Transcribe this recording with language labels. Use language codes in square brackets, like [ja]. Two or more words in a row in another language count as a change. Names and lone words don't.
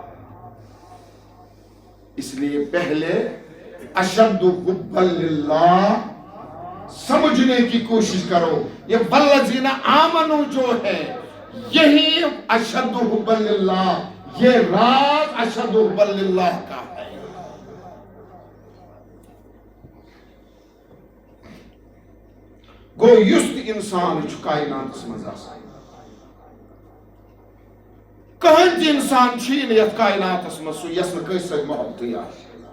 [ur] اس لیے پہلے اشد حب للہ سمجھنے کی کوشش کرو. یہ [ar] والذین آمنوا [ur] جو ہے یہی [ar] اشد حب للہ، [ur] یہ راز [ar] اشد حب للہ [ur] کا ہے. [ks] گو یست انسان چھُ کائناتس منٛز آسان. کٕہٕنۍ تہِ انسان چھُیی نہٕ یتھ کائناتس منٛز سُہ یس نہٕ کٲنٛسہِ سۭتۍ محبتٕے آسہِ.